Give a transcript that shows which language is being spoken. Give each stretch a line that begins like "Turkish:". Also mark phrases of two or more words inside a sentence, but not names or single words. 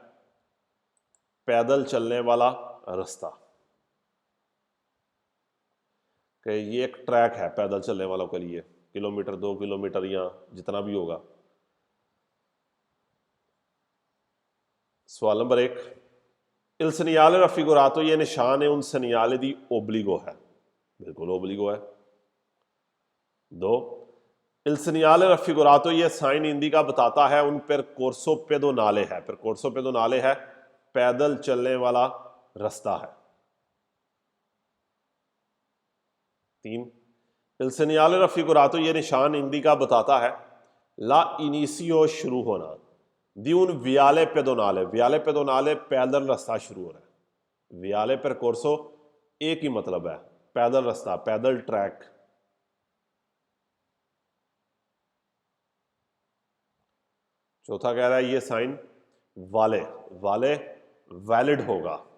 Hindi: पैदल चलने वाला रास्ता। कि ये एक ट्रैक है पैदल चलने वालों के लिए, किलोमीटर 2 किलोमीटर या जितना भी होगा। सवाल नंबर 1
Italian: il segnale raffigurato,
Hindi: ये निशान है
Italian: un segnale di obbligo
Hindi: है, बिल्कुल ओब्लिगो है। 2,
Italian: il raffigurato
Hindi: ये साइन इंडिका बताता है
Italian: un percorso pedonale
Hindi: है,
Italian: percorso pedonale
Hindi: है पैदल चलने वाला रास्ता है। 3,
Italian: il segnale raffigurato
Hindi: ये निशान इंडिका बताता है
Italian: l'inizio
Hindi: शुरू होना
Italian: di un viale pedonale
Hindi: पैदल रास्ता शुरू हो रहा है।
Italian: viale percorso
Hindi: एक ही मतलब है, पैदल रास्ता, पैदल ट्रैक। चौथा कह रहा है ये साइन वाले वैलिड होगा।